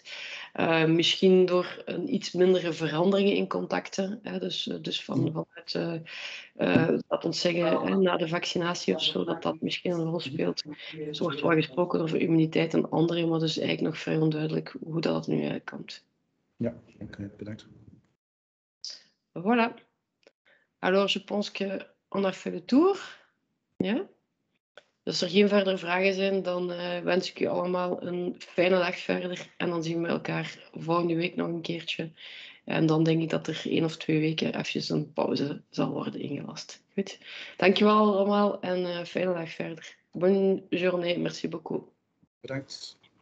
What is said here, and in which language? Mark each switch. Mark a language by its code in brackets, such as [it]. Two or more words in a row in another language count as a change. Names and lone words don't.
[nl] Misschien door een iets mindere veranderingen in contacten. Dus vanuit, laat ons zeggen, na de vaccinatie of zo, dat misschien een rol speelt. Er wordt wel gesproken over immuniteit en andere, maar dus eigenlijk nog vrij onduidelijk hoe dat nu uitkomt. Ja, oké, bedankt. [fr] Voilà. Alors, je pense qu'on a fait le tour. [nl] Ja? Als er geen verdere vragen zijn, dan wens ik u allemaal een fijne dag verder. En dan zien we elkaar volgende week nog een keertje. En dan denk ik dat er 1 of 2 weken even een pauze zal worden ingelast. Goed. Dankjewel allemaal en fijne dag verder. [fr] Bonne journée. Merci beaucoup. [nl] Bedankt.